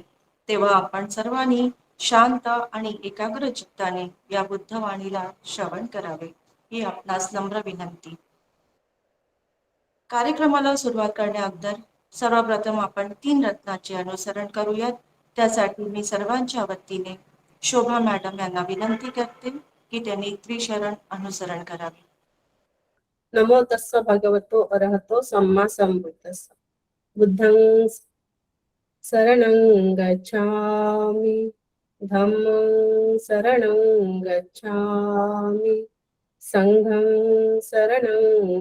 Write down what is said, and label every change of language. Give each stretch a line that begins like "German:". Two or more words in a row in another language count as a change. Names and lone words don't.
Marathi: तेव्हा आपण सर्वांनी शांत आणि एकाग्र चित्ताने या बुद्धवाणीला श्रवण करावे ही आपणास नम्र विनंती. कार्यक्रमाला सुरुवात करण्याअगोदर सर्वप्रथम आपण 3 रत्नाचे अनुसरण करूयात. त्यासाठी मी सर्वांच्या वतीने शोभा मॅडम यांना विनंती करते की त्यांनी त्रिशरण अनुसरण करावे.
Pali: नमो तस्स भगवतो अरहतो सम्मा संबुद्धस्स. बुद्धं शरणं गच्छामि, धम्मं शरणं गच्छामि, संघं शरणं